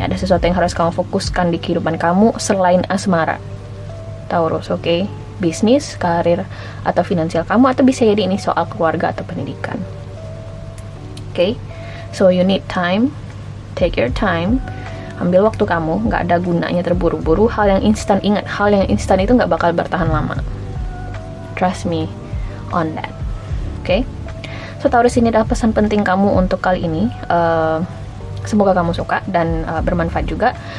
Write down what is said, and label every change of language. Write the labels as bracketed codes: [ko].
[id] Ada sesuatu yang harus kamu fokuskan di kehidupan kamu selain asmara, Taurus. Oke? Bisnis, karir, atau finansial kamu, atau bisa jadi ini soal keluarga atau pendidikan. [en] Oke? So you need time. Take your time. [id] Ambil waktu kamu, nggak ada gunanya terburu-buru. Hal yang instan, ingat, hal yang instan itu nggak bakal bertahan lama. [en] Trust me on that. [id] Oke? So, Taurus, ini adalah pesan penting kamu untuk kali ini. Semoga kamu suka dan bermanfaat juga.